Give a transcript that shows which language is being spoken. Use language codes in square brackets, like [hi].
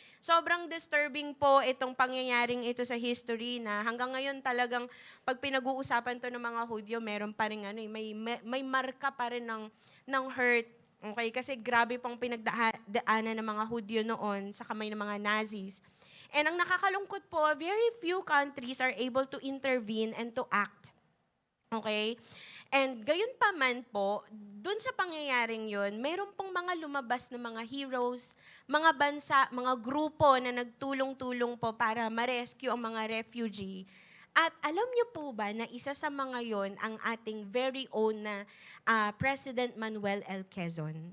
[tl] Sobrang disturbing po itong pangyayaring ito sa history na hanggang ngayon talagang pag pinag-uusapan to ng mga Hudyo, meron pa rin may marka pa rin ng hurt. Okay, kasi grabe pong pinagdaanan ng mga Hudyo noon sa kamay ng mga Nazis. [en] And [tl] ang nakakalungkot po, [en] very few countries are able to intervene and to act. Okay? [tl] And gayon pa man po, dun sa pangyayaring yun, meron pong mga lumabas na mga heroes, mga bansa, mga grupo na nagtulong-tulong po para ma-rescue ang mga refugee. At alam niyo po ba na isa sa mga yon ang ating very own na President Manuel L. Quezon.